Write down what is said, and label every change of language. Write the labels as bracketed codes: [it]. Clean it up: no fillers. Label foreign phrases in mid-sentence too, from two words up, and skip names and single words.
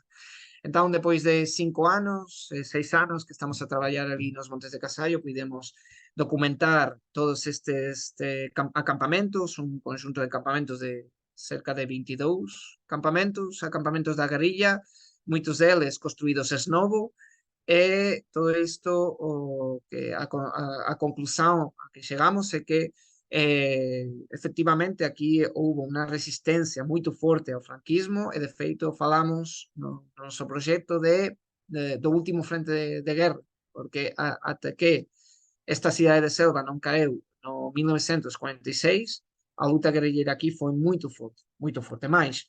[pt] Então, depois de 5 anos, 6 anos que estamos a trabalhar ali nos Montes de Casallo, pudemos documentar todos estes acampamentos, um conjunto de acampamentos de cerca de 22 acampamentos da guerrilla, muitos deles construídos ex novo, e todo isto, [gl] a conclusão a que chegamos é que efectivamente aquí houve unha resistencia moito forte ao franquismo e de feito falamos no noso proxecto do último frente de guerra, porque ata que esta cidade de Selva non caeu no 1946, a luta guerrilleira aquí foi moito forte, máis.